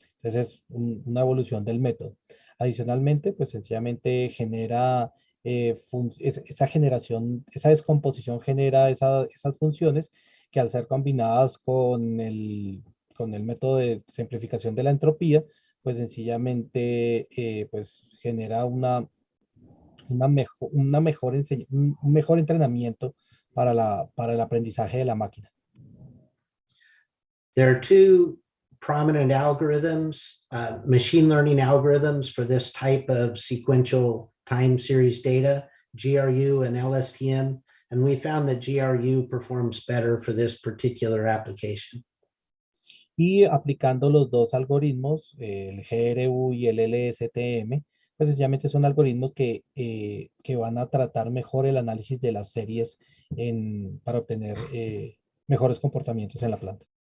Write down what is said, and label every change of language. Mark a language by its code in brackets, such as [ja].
[es] Entonces es una evolución del método. Adicionalmente, pues sencillamente genera esa generación, esa descomposición genera esas funciones que al ser combinadas con el método de simplificación de la entropía, pues sencillamente pues genera un mejor entrenamiento para el aprendizaje de la máquina. [en] There are two prominent algorithms, machine learning algorithms for this type of sequential time series data, GRU and LSTM, and we found that GRU performs better for this particular application. [es] Y aplicando los dos algoritmos, el GRU y el LSTM, pues sencillamente son algoritmos que van a tratar mejor el análisis de las series para obtener mejores comportamientos en la planta.